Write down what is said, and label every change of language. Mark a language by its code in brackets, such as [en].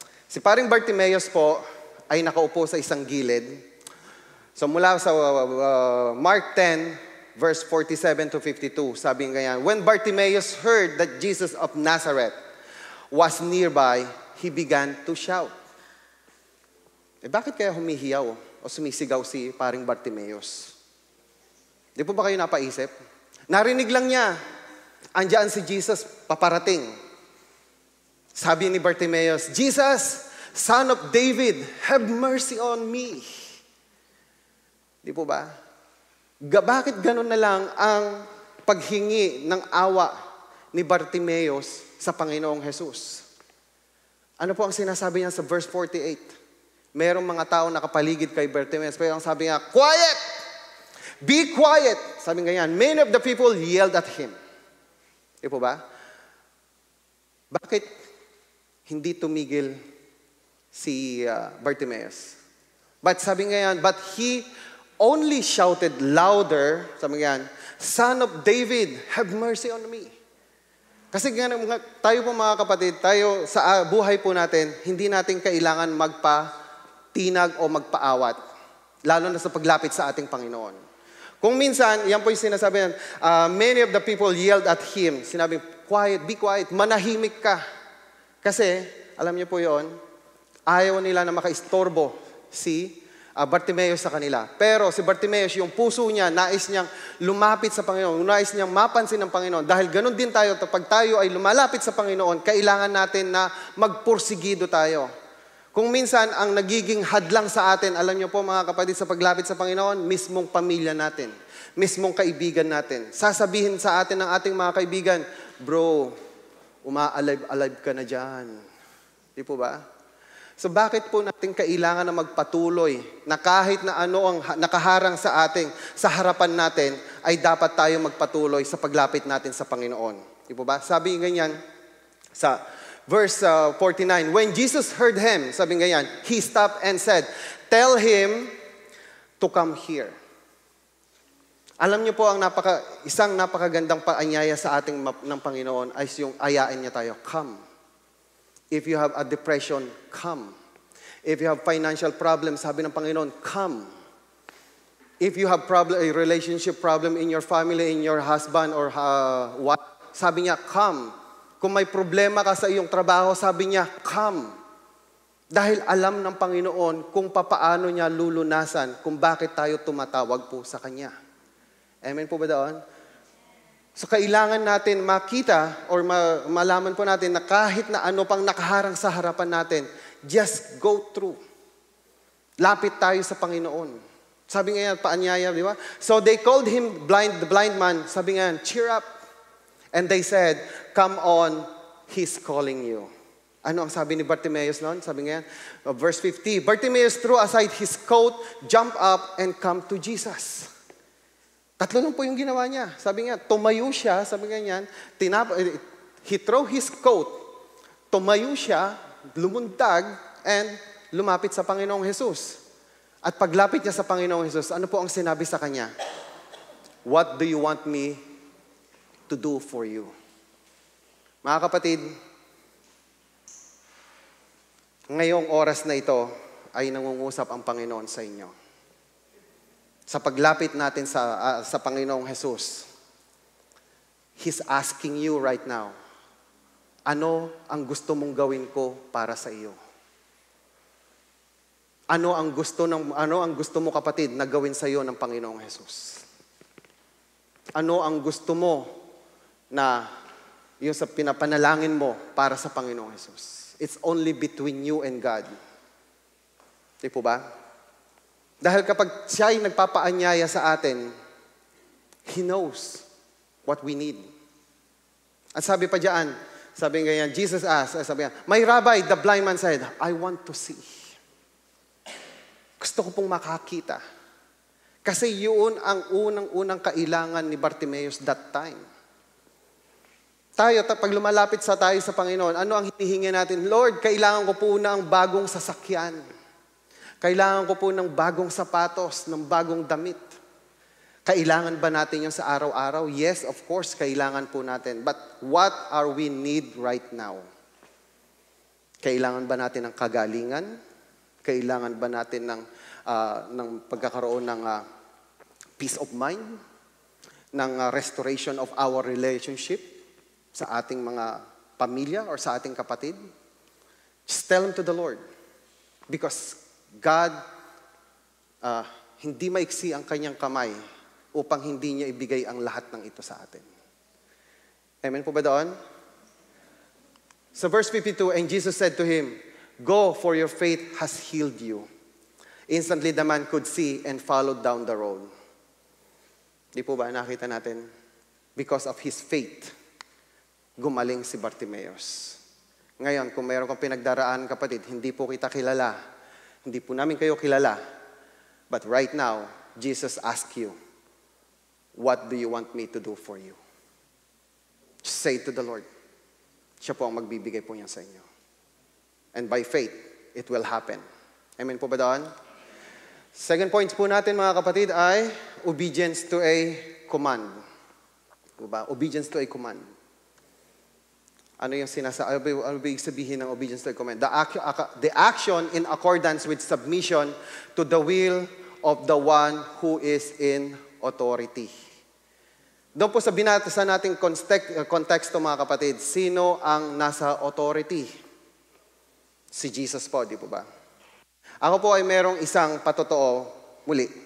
[tl] Si paring Bartimeus po ay nakaupo sa isang gilid. So mula sa [en] Mark 10, verse 47 to 52, [tl] sabi nga yan, [en] when Bartimeus heard that Jesus of Nazareth was nearby, he began to shout. [tl] Bakit kaya humihiyaw o sumisigaw si paring Bartimeus? Di po ba kayo napaisip? Narinig lang niya, andyan si Jesus paparating. Sabi ni [en] Bartimeus, Jesus, Son of David, have mercy on me. [tl] Di po ba? Bakit ganun na lang ang paghingi ng awa ni Bartimeus sa Panginoong Jesus? Ano po ang sinasabi niya sa verse 48? Merong mga tao nakapaligid kay Bartimeus. Pero ang sabi niya, quiet! [en] Be quiet! [tl] Sabi nga yan, [en] many of the people yelled at him. [tl] Di po ba? Bakit hindi tumigil si Bartimeus? [en] But [tl] sabi nga yan, [en] but he only shouted louder, sabi nga yan, Son of David, have mercy on me. [tl] Kasi tayo po mga kapatid, tayo sa buhay po natin, hindi natin kailangan magpatinag o magpaawat. Lalo na sa paglapit sa ating Panginoon. Kung minsan, yan po yung sinasabi, [en] many of the people yelled at him. [tl] Sinabi, [en] quiet, be quiet, [tl] manahimik ka. Kasi, alam niyo po yon, ayaw nila na makaistorbo si Bartimeus sa kanila. Pero si Bartimeus, yung puso niya, nais niyang lumapit sa Panginoon, nais niyang mapansin ng Panginoon. Dahil ganun din tayo, kapag tayo ay lumalapit sa Panginoon, kailangan natin na magpursigido tayo. Kung minsan, ang nagiging hadlang sa atin, alam niyo po mga kapatid, sa paglapit sa Panginoon, mismong pamilya natin, mismong kaibigan natin. Sasabihin sa atin ng ating mga kaibigan, bro, uma-alive ka na dyan. Di po ba? So bakit po natin kailangan na magpatuloy na kahit na ano ang nakaharang sa ating, sa harapan natin, ay dapat tayo magpatuloy sa paglapit natin sa Panginoon. Di po ba? Sabi ganyan sa [en] verse 49, when Jesus heard him, [tl] sabi ganyan, [en] he stopped and said, tell him to come here. [tl] Alam niyo po ang isang napakagandang paanyaya sa ating ng Panginoon ay yung ayain niya tayo, come. [en] If you have a depression, come. If you have financial problems, [tl] sabi ng Panginoon, [en] come. If you have a relationship problem in your family, in your husband or wife, [tl] sabi niya, [en] come. [tl] Kung may problema ka sa iyong trabaho, sabi niya, come. Dahil alam ng Panginoon kung papaano niya lulunasan, kung bakit tayo tumatawag po sa Kanya. Amen po ba doon? So kailangan natin makita or malaman po natin na kahit na ano pang nakaharang sa harapan natin, [en] just go through. [tl] Lapit tayo sa Panginoon. Sabi nga yan, paanyaya, di ba? [en] So they called him the blind man. [tl] Sabi nga yan, [en] cheer up. And they said, come on, he's calling you. [tl] Ano ang sabi ni Bartimeus noon? Sabi nga yan, [en] verse 50, Bartimeus threw aside his coat, jumped up, and come to Jesus. [tl] Tatlo lang po yung ginawa niya. Sabi nga, tumayo siya, sabi nga niyan, [en] he threw his coat, [tl] tumayo siya, lumuntag, and lumapit sa Panginoong Jesus. At paglapit niya sa Panginoong Jesus, ano po ang sinabi sa kanya? [en] What do you want me to do for you? [tl] Mga kapatid, ngayong oras na ito ay nangungusap ang Panginoon sa inyo. Sa paglapit natin sa Panginoong Jesus, [en] He's asking you right now, [tl] ano ang gusto mong gawin ko para sa iyo? Ano ang gusto mo kapatid na gawin sa iyo ng Panginoong Jesus? Ano ang gusto mo na yung sa pinapanalangin mo para sa Panginoong Jesus? [en] It's only between you and God. [tl] Di po ba? Dahil kapag siya ay nagpapaanyaya sa atin, [en] He knows what we need. [tl] At sabi pa diyan, sabi ganyan, [en] Jesus asked, [tl] sabi niya, [en] "My Rabbi," the blind man said, "I want to see." [tl] Gusto ko pong makakita. Kasi yun ang unang kailangan ni Bartimaeus that time. Tayo, pag lumalapit tayo sa Panginoon, ano ang hinihingi natin? Lord, kailangan ko po ng bagong sasakyan. Kailangan ko po ng bagong sapatos, ng bagong damit. Kailangan ba natin yung sa araw-araw? [en] Yes, of course, [tl] kailangan po natin. [en] But what are we need right now? [tl] Kailangan ba natin ng kagalingan? Kailangan ba natin ng pagkakaroon ng peace of mind? Ng [en] restoration of our relationship [tl] sa ating mga pamilya or sa ating kapatid? [en] Just tell them to the Lord. [tl] Because God, hindi maiksi ang kanyang kamay upang hindi niya ibigay ang lahat ng ito sa atin. Amen po ba doon? Sa verse 52, [en] and Jesus said to him, "Go, for your faith has healed you." Instantly the man could see and followed down the road. [tl] Di po ba nakita natin? [en] Because of his faith, [tl] gumaling si Bartimaeus. Ngayon, kung mayroon kang pinagdaraan, kapatid, hindi po kita kilala. Hindi po namin kayo kilala. [en] But right now, Jesus asks you, what do you want me to do for you? Just say to the Lord. [tl] Siya po ang magbibigay po niya sa inyo. [en] And by faith, it will happen. [tl] Amen po ba doon? Second point po natin mga kapatid ay [en] obedience to a command. [tl] Diba? Obedience to a command. Ano yung ano ibig sabihin ng obedience to a command? [en] The action in accordance with submission to the will of the one who is in authority. [tl] Doon po sa binasa nating konteksto mga kapatid, sino ang nasa authority? Si Jesus po, di po ba? Ako po ay merong isang patotoo muli.